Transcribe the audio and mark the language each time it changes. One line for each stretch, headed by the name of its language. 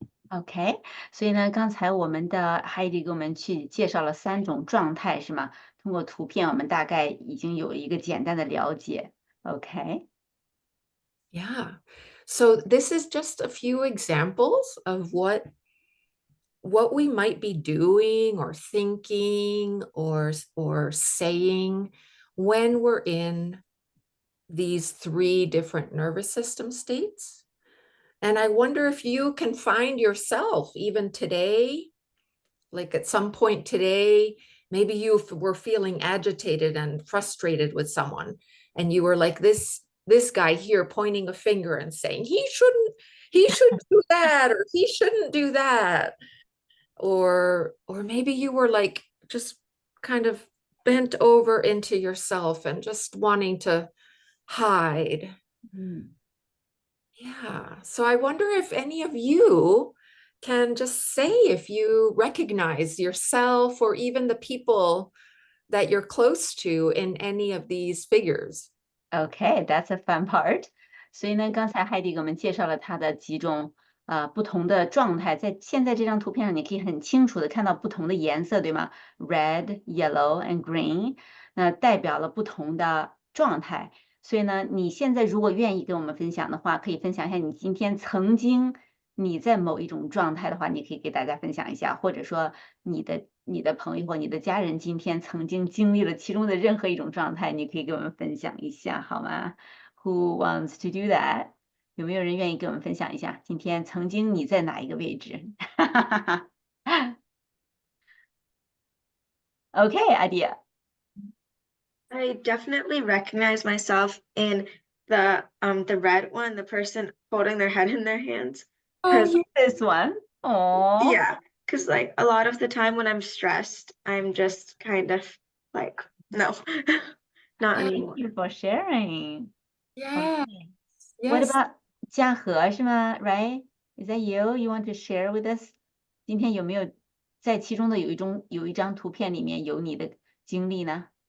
Chinese: OK，所以呢，刚才我们的 Heidi 给我们去介绍了3种状态，是吗？通过图片，我们大概已经有一个简单的了解。
English: OK。 Yeah. So this is just a few examples of what we might be doing or thinking or saying when we're in these 3 different nervous system states. And I wonder if you can find yourself even today, like at some point today, maybe you were feeling agitated and frustrated with someone, and you were like this guy here pointing a finger and saying, he should do that, or he shouldn't do that. Or maybe you were like just kind of bent over into yourself and just wanting to hide. Yeah. So I wonder if any of you can just say if you recognize yourself or even the people that you're close to in any of these figures. Okay, that's a fun part.
Chinese: 所以呢，刚才 Heidi 给我们介绍了她的几种不同的状态，在现在这张图片上，你可以很清楚的看到不同的颜色，对吗 ？
English: Red, yellow, and green，
Chinese: 那代表了不同的状态。所以呢，你现在如果愿意跟我们分享的话，可以分享一下你今天曾经你在某一种状态的话，你可以给大家分享一下，或者说你的朋友或你的家人今天曾经经历了其中的任何一种状态，你可以给我们分享一下，好吗？
English: Who wants to do that?
Chinese: 有没有人愿意跟我们分享一下，今天曾经你在哪一个位置？
English: Okay, idea. I definitely recognize myself in the red one, the person holding their head in their hands. Oh, this one. Oh, Yeah, because like a lot of the time when I'm stressed, I'm just kind of like, no, not anymore. Thank you for sharing. Yeah. Okay. What Yes. about 嘉禾
Chinese: 是吗
English: ？Right? Is that you? You want to share with us?
Chinese: 今天有没有在其中的有一张图片里面有你的经历呢？